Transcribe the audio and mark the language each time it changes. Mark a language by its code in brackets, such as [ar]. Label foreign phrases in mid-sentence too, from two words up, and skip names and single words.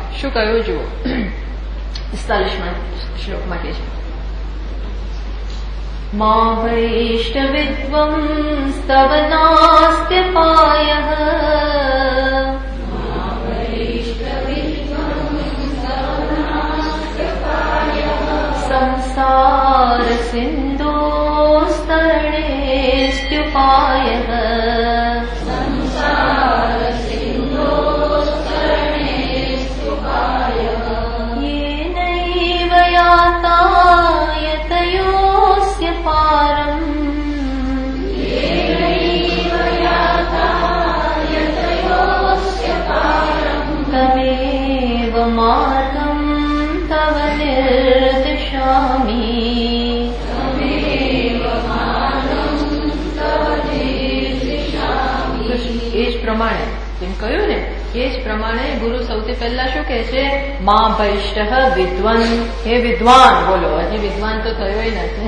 [gu] શું કહ્યું જુઓ, 45માં શ્લોકમાં કહે છે, [sa] મા વૈષ્ણવિદ્વં સ્તવ નાસ્ત્યપાયઃ સંસાર સિંધોસ્તરણેસ્ત્યુપાયઃ येनैव यातायतयोऽस्य पारम् तमेव मार्गं तव निर्दिशामि. [gu] એ જ પ્રમાણે જેમ કહ્યું ને, એ જ પ્રમાણે ગુરુ સૌથી પહેલા શું કહે છે? [sa] મા ભૈષ્ઠ વિદ્વાન, હે વિદ્વાન. [gu] બોલો, હજી વિદ્વાન તો થયો નથી.